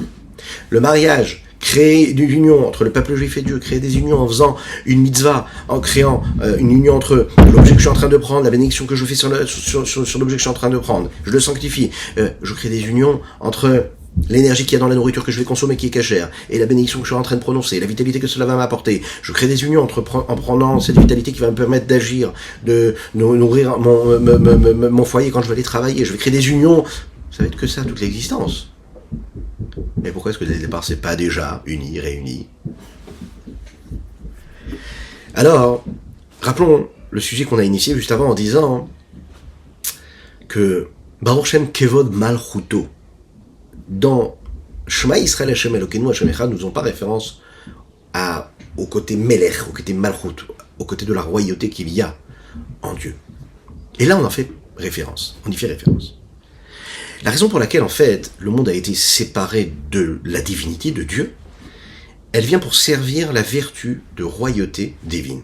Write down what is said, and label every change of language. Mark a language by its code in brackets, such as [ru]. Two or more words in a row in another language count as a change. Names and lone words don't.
[fr] Le mariage, créer une union entre le peuple juif et Dieu, créer des unions en faisant une mitzvah, en créant une union entre l'objet que je suis en train de prendre, la bénédiction que je fais sur l'objet que je suis en train de prendre, je le sanctifie, je crée des unions entre l'énergie qu'il y a dans la nourriture que je vais consommer qui est cachère, et la bénédiction que je suis en train de prononcer, la vitalité que cela va m'apporter, je crée des unions en prenant cette vitalité qui va me permettre d'agir, de nourrir mon foyer quand je vais aller travailler, je vais créer des unions, ça va être que ça toute l'existence. Mais pourquoi est-ce que dès le départ c'est pas déjà uni, réuni ? Alors, rappelons le sujet qu'on a initié juste avant en disant que [he] ברוך שם כבוד מלכותו [fr] dans [he] שמע ישראל השם אלוקינו השם אחד [fr] nous ont pas référence au côté Melech, au côté Malchut, au côté de la royauté qu'il y a en Dieu. Et là on en fait référence, on y fait référence. La raison pour laquelle, en fait, le monde a été séparé de la divinité de Dieu, elle vient pour servir la vertu de royauté divine.